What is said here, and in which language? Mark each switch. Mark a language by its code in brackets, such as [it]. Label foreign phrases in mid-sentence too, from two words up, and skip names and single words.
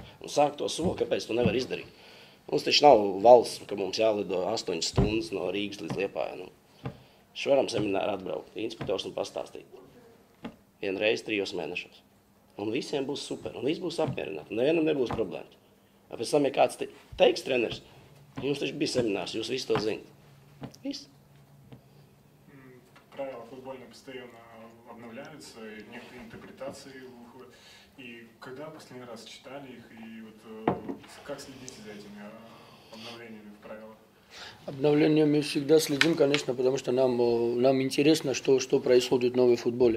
[lv] Un sāk to soli, kāpēc to nevar izdarīt. Mums taču nav valsts, ka mums jālido 8 stundas no Rīgas līdz Liepājai. Šo varam semināru atbraukt, inspektors un pastāstīt. 1 reizi 3 mēnešos. Un visiem būs super, un viss būs apmierināti. Nevienam nebūs problēmas. Pēc tam, ja kāds teiks treneris, jums taču bija семинар, jūs visi то zināt. Viss. [ru] Правила футбольные постоянно обновляются, и некоторые интерпретации выходят. И когда последний раз читали их, и вот как следите за этими обновлениями в правилах? Обновлениями всегда следим, конечно, потому что нам интересно, что происходит в новом футболе.